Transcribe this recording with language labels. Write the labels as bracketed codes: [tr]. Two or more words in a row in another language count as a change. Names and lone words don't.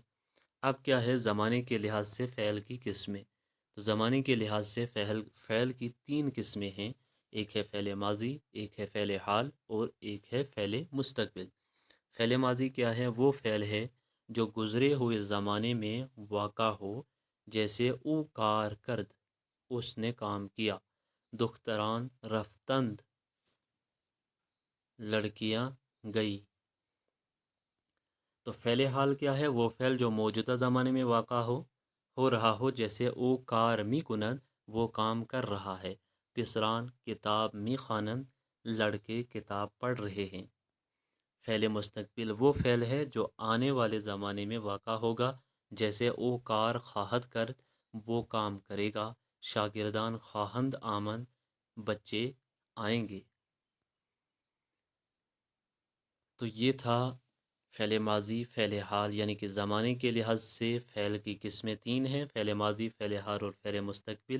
[ur] اب کیا ہے زمانے کے لحاظ سے فعل کی قسمیں؟ تو زمانے کے لحاظ سے فعل کی 3 قسمیں ہیں۔ ایک ہے فعل ماضی، ایک ہے فعل حال، اور ایک ہے فعل مستقبل۔ فعل ماضی کیا ہے؟ وہ فعل ہے جو گزرے ہوئے زمانے میں واقع ہو، جیسے [fa] او کار کرد، [ur] اس نے کام کیا، [fa] دختران رفتند، [ur] لڑکیاں گئی۔ تو فعل حال کیا ہے؟ وہ فعل جو موجودہ زمانے میں واقع ہو رہا ہو، جیسے [fa] او کار می کنند، [ur] وہ کام کر رہا ہے، [fa] پسران کتاب می خوانند، [ur] لڑکے کتاب پڑھ رہے ہیں۔ فعل مستقبل وہ فعل ہے جو آنے والے زمانے میں واقع ہوگا، جیسے [fa] او کار خواہد کرد، [ur] وہ کام کرے گا، [fa] شاگردان خواہند آمد، [ur] بچے آئیں گے۔ تو یہ تھا فعل ماضی، فعل حال، یعنی کہ زمانے کے لحاظ سے فعل کی قسمیں 3 ہیں: فعل ماضی، فعل حال اور فعل مستقبل۔